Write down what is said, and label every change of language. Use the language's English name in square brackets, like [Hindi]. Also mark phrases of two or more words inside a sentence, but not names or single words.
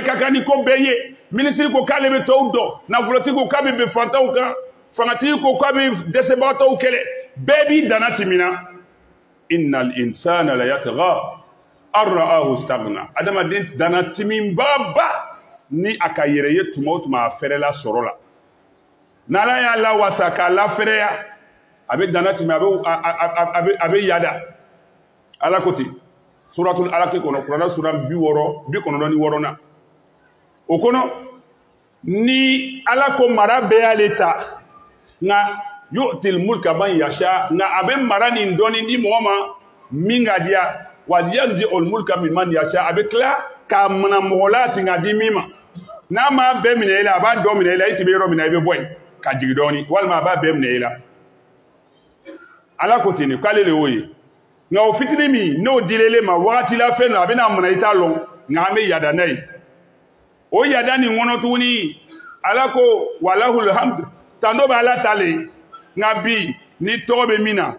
[Bambara] ka kan ni ko bɛɛ ye minisiri ko k'ale bɛ tɔw dɔn nafolotigi ko k'a bɛ bɛn fantanw kan fangatigi ko k'a bɛ dɛsɛbagatɔw kɛlɛ bɛɛ b'i danna timina [Arabic] إن الإنسان ليطغى أن رآه استغنى [Bambara] adamaden danna timinbaba ni a ka yɛrɛ ye tuma o tuma a fɛrɛla sɔrɔ la n'Ala y'a lawasa k'a lafɛrɛya a bɛ danna timi a bɛ yada Ala ko ten suratul Alaq kɔnɔ Kuranɛ sura 96 na o kɔnɔ ni Ala ko mara bɛɛ y'ale ta nka [Arabic] يؤتي الملك من يشاء [Bambara] nka a bɛ mara nin dɔɔni di mɔgɔ ma min ka diya wa [Arabic] ينزع الملك ممن يشاء [Bambara] a bɛ tila k'a mana mɔgɔ la ten k'a di min ma n'a m'a bɛɛ minɛ i la a b'a dɔ minɛ i la i tun bɛ yɔrɔ min na i bɛ bɔ yen ka jigin dɔɔni walima a b'a bɛɛ minɛ i la Ala ko ten de k'ale le y'o ye nka o fitini min n'o dilele ma wagati la fɛn na a bɛna mun na i t'a lɔn nka an bɛ yada n'a ye o yada nin kɔnɔ tuguni Ala ko [Arabic] وله الحمد [Bambara] tando bɛ Ala ta le nka bi ni tɔgɔ bɛ min na